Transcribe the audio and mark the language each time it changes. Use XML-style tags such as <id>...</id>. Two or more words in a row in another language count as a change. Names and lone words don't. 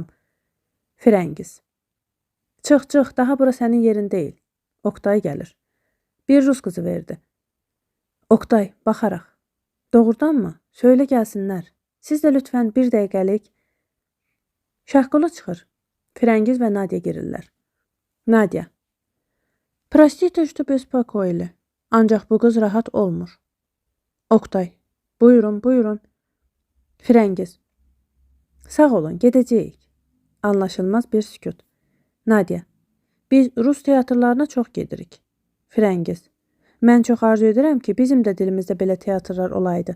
<az>Firəngiz, çıx, daha bura sənin yerin deyil. Oqtay gəlir. Bir Rus qızı verdi. Oqtay, baxaraq. Doğrudanmı? Söylə gəlsinlər. Siz də lütfən bir dəqiqəlik. Şahqulu çıxır. Firəngiz və Nadia girirlər. Nadia.</az> <ru>Простите, что беспокоили.</ru> <az>Ancaq bu qız rahat olmur. Oqtay. Buyurun. Firəngiz. Sağ olun, gedəcəyik. Anlaşılmaz bir sükut. Nadia. Biz Rus teatrlarına çox gedirik. Firəngiz. Mən çox arzu edirəm ki, bizim də dilimizdə belə teatrlar olaydı.</az>